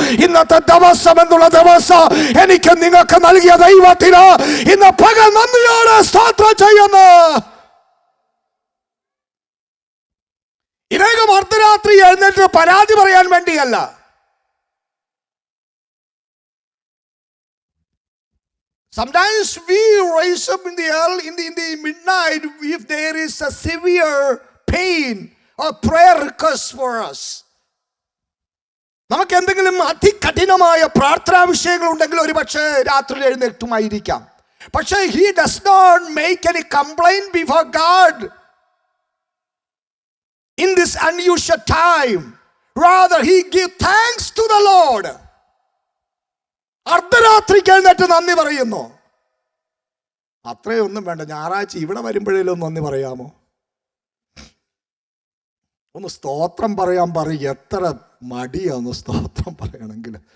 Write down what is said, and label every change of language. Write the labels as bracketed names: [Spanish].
[Malayalam] ഇന്നത്തെ ദിവസം എന്നുള്ള ദിവസം എനിക്ക് നിങ്ങൾക്ക് നൽകിയ ദൈവത്തിന് ഇന്ന് പകൽ നന്ദിയോടെ സ്തോത്രം ചെയ്യുന്നു. ഇതേകം അർദ്ധരാത്രി എഴുന്നേറ്റ് പരാതി പറയാൻ വേണ്ടിയല്ല. [English] Sometimes we rise up in the midnight if there is a severe pain or prayer request for us. [Malayalam] നമുക്ക് എന്തെങ്കിലും അതികഠിനമായ പ്രാർത്ഥനാ വിഷയങ്ങൾ ഉണ്ടെങ്കിൽ ഒരു പക്ഷേ രാത്രി എഴുന്നേറ്റുമായിരിക്കാം. [English] പക്ഷേ he does not make any complaint before God in this unusual time. Rather he give thanks to the Lord. [Malayalam] അർദ്ധരാത്രിക്ക് എഴുന്നേറ്റ് നന്ദി പറയുന്നു. അത്രയൊന്നും വേണ്ട, ഞായറാഴ്ച ഇവിടെ വരുമ്പോഴേലും നന്ദി പറയാമോ? ഒന്ന് സ്തോത്രം പറയാൻ പറയും. എത്ര മടിയാന്ന് സ്തോത്രം പറയണമെങ്കിൽ.